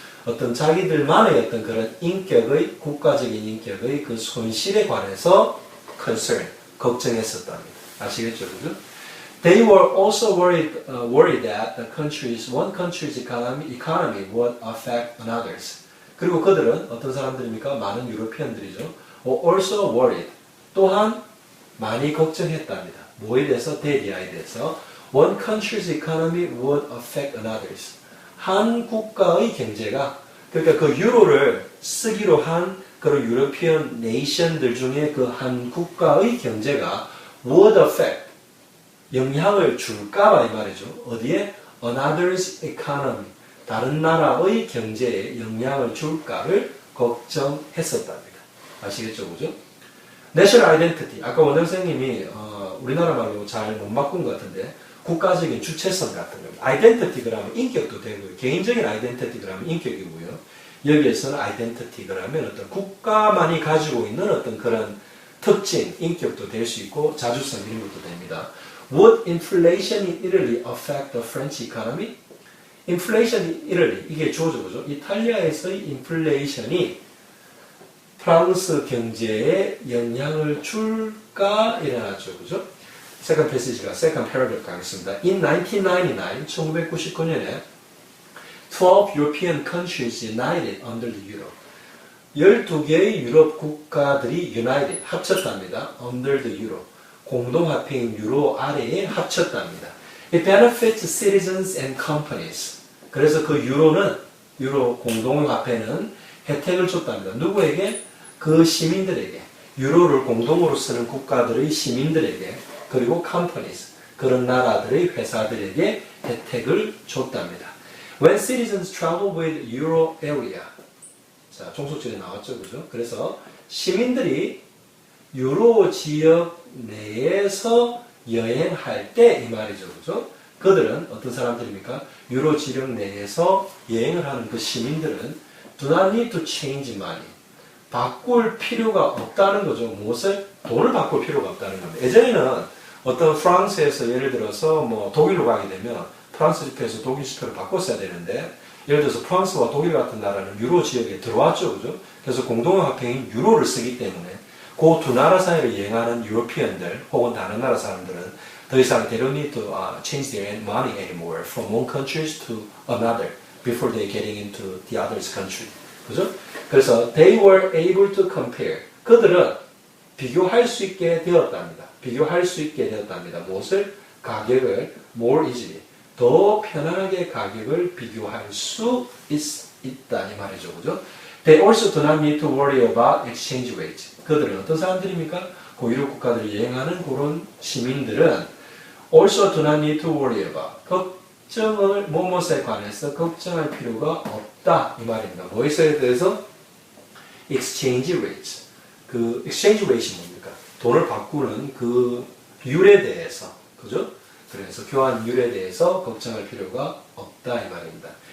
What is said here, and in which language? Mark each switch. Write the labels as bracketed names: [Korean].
[Korean] 어떤 자기들만의 어떤 그런 국가적인 인격의 그 손실에 관해서 concern, 걱정했었답니다. 아시겠죠, 그죠? [English] They were also worried that one country's economy would affect another's. [Korean] 그리고 그들은 어떤 사람들입니까? 많은 유로피언들이죠. [English] also worried. [Korean] 또한 많이 걱정했답니다. 뭐에 대해서? 대리아에 대해서. [English] One country's economy would affect another's. [Korean] 한 국가의 경제가, 그러니까 그 유로를 쓰기로 한 그런 유로피언 네이션들 중에 그 한 국가의 경제가 [English] would affect, [Korean] 영향을 줄까봐 이 말이죠. 어디에? [English] Another's economy. [Korean] 다른 나라의 경제에 영향을 줄까를 걱정했었답니다. 아시겠죠? 그죠? [English] National identity. [Korean] 아까 원장 선생님이 우리나라 말로 잘 못 바꾼 것 같은데 국가적인 주체성 같은 겁니다. identity 그러면 인격도 되고요. 개인적인 identity 그러면 인격이고요. 여기에서는 identity 그러면 어떤 국가만이 가지고 있는 어떤 그런 특징, 인격도 될 수 있고 자주성 이런 것도 됩니다. [English] Would inflation in Italy affect the French economy? Inflation in Italy, [Korean] 이게 주어죠, 그죠? 이탈리아에서의 인플레이션이 프랑스 경제에 영향을 줄까 일어났죠, 그죠? Second passage가 second paragraph 가겠습니다. [English] In 1999, 1999년에 12 European countries united under the euro. [Korean] 12개의 유럽 국가들이 united, 합쳤답니다. [English] under the euro. [Korean] 공동화폐인 유로 아래에 합쳤답니다. [English] It benefits citizens and companies. [Korean] 그래서 그 유로 공동화폐는 혜택을 줬답니다. 누구에게? 그 시민들에게. 유로를 공동으로 쓰는 국가들의 시민들에게, 그리고 companies, 그런 나라들의 회사들에게 혜택을 줬답니다. [English] When citizens travel with euro area. [Korean] 자, 종속절에 나왔죠, 그죠? 그래서 시민들이 유로 지역 내에서 여행할 때 이 말이죠, 그죠? 그들은 어떤 사람들입니까? 유로 지역 내에서 여행을 하는 그 시민들은 [English] do not need to change money. [Korean] 바꿀 필요가 없다는 거죠. 무엇을? 돈을 바꿀 필요가 없다는 겁니다. 예전에는 어떤 프랑스에서 예를 들어서 뭐 독일로 가게 되면 프랑스 지표에서 독일 지표를 바꿨어야 되는데, 예를 들어서 프랑스와 독일 같은 나라는 유로 지역에 들어왔죠, 그죠? 그래서 공동화폐인 유로를 쓰기 때문에 그 두 나라 사이를 여행하는 유로피언들 혹은 다른 나라 사람들은 더 이상 [English] they don't need to change their money anymore from one country to another before they getting into the other's country. [Korean] 그죠? 그래서 [English] they were able to compare. [Korean] 그들은 비교할 수 있게 되었답니다. 비교할 수 있게 되었답니다. 무엇을? 가격을 [English] more easily. [Korean] 더 편안하게 가격을 비교할 수 있다 이 말이죠. 그죠? [English] They also do not need to worry about exchange rates. [Korean] 그들은 어떤 사람들입니까? 고유럽 국가들을 여행하는 그런 시민들은 [English] also do not need to worry about. [Korean] 걱정을 무엇에 관해서 걱정할 필요가 없다 이 말입니다. 무엇에 대해서? exchange rates. 그 exchange rate이 뭡니까? 돈을 바꾸는 그 율에 대해서, 그죠? 그래서 교환율에 대해서 걱정할 필요가 없다 이 말입니다.